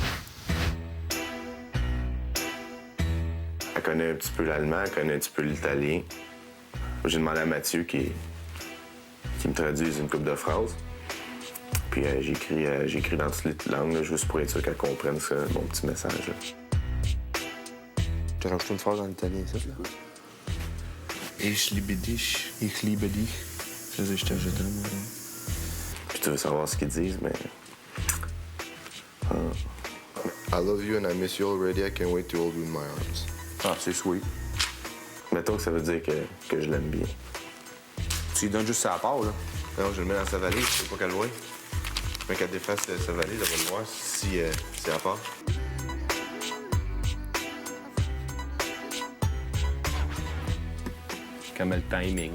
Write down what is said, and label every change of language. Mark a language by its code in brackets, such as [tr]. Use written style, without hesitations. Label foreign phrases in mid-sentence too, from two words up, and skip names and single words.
[fr] Elle connaît un petit peu l'allemand, elle connaît un petit peu l'italien. J'ai demandé à Mathieu qui me traduise une couple de phrases. Puis j'ai écrit dans toutes les langues, là, juste pour être sûr qu'elle comprenne mon petit message. Là. Tu rajoutes une phrase en italien, ça? [de] Ich liebe dich. Ich liebe dich. [fr] Je veux dire, je t'aime. Puis tu veux savoir ce qu'ils disent, mais... [en] I love you and I miss you already. I can't wait to hold you in my arms. [fr] Ah, c'est sweet. Mettons que ça veut dire que je l'aime bien. Tu lui donnes juste sa part, là. Non, je le mets dans sa valise, je veux pas qu'elle le voie. Mais qu'elle défasse sa valise, elle va le voir si c'est à part. Comme le timing.